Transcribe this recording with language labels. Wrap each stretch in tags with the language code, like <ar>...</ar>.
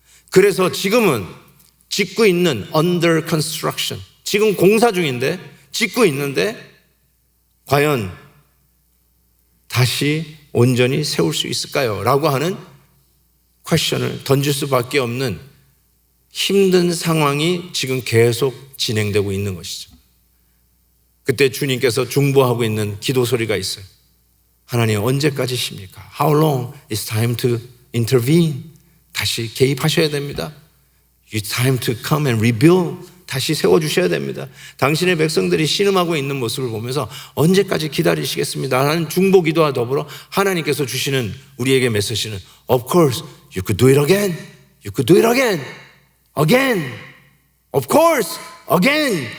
<ko>그래서 지금은 짓고 있는</ko> <en>under construction,</en> <ko>지금 공사 중인데 짓고 있는데 과연 다시 온전히 세울 수 있을까요? 라고 하는 퀘션을 던질 수밖에 없는 힘든 상황이 지금 계속 진행되고 있는 것이죠. 그때 주님께서 중보하고 있는 기도 소리가 있어요. 하나님 언제까지십니까?</ko> <en>How long is time to intervene?</en> <ko>다시 개입하셔야 됩니다.</ko> <en>It's time to come and rebuild.</en> <ko>다시 세워주셔야 됩니다. 당신의 백성들이 신음하고 있는 모습을 보면서 언제까지 기다리시겠습니다. 하는 중보 기도와 더불어 하나님께서 주시는 우리에게 메시지는</ko> <en>Of course, you could do it again. You could do it again. Again. Of course, again.</en>